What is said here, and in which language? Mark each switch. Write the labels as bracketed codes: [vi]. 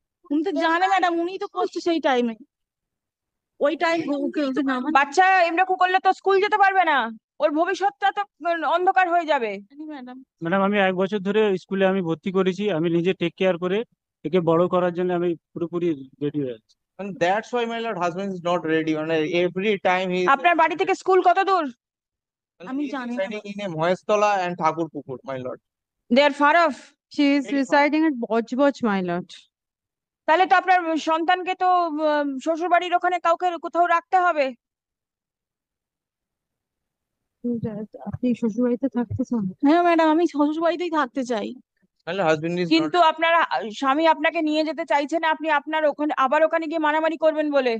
[bn] উনি তো জানে ম্যাডাম উনি তো করছে সেই টাইমে ওই টাইম বাচ্চা এরকম করলে তো স্কুল যেতে পারবে না, ওর ভবিষ্যৎটা তো অন্ধকার হয়ে যাবে। ম্যাডাম ম্যাডাম আমি 1 বছর ধরে স্কুলে আমি ভর্তি করেছি, আমি নিজে টেক কেয়ার করে একে বড় করার জন্য আমি পুরোপুরি রেডি হয়ে আছি। [en] And that's why, my lord, husband is not ready. And every time he is [bn] আপনার বাড়ি থেকে স্কুল কত দূর? আমি [en] he is [bn] জানি না। [en] residing in a Mohestola and Thakurpukur, my lord. They are far off. She is residing at Bojboj, my lord. [bn] তাহলে তো আপনার সন্তানকে তো শ্বশুর বাড়ির ওখানে কাউকে কোথাও রাখতে হবে। আপনি শ্বশুর বাড়িতে থাকতে চান? হ্যাঁ ম্যাডাম আমি শ্বশুর বাড়িতেই থাকতে চাই। [en] My lord, husband is not. [bn] কিন্তু আপনার স্বামী আপনাকে নিয়ে যেতে চাইছে না, আপনি আপনার ওখানে আবার ওখানে গিয়ে মারামারি করবেন বলে।